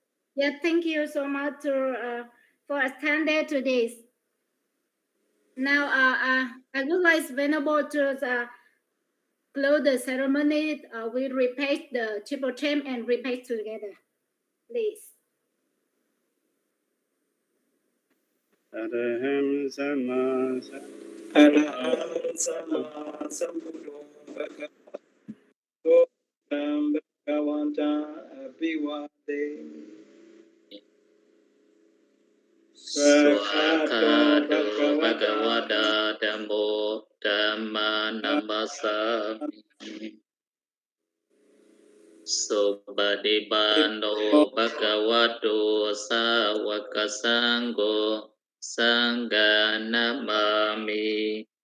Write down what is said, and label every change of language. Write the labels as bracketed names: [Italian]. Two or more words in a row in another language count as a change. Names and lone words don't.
[English] Yeah, thank you so much for attending today. Now, I would like Venerable to close the ceremony. We repeat the triple chant and repeat together, please. [Pali] Araham Sama Araham Sama Sambuddho Bhagavato Bhagavata Abhivade Swakato Bhagavata Dhammo Dhamma Namasami Sobadibano Bhagavato Sawaka Sangho Sangha Namami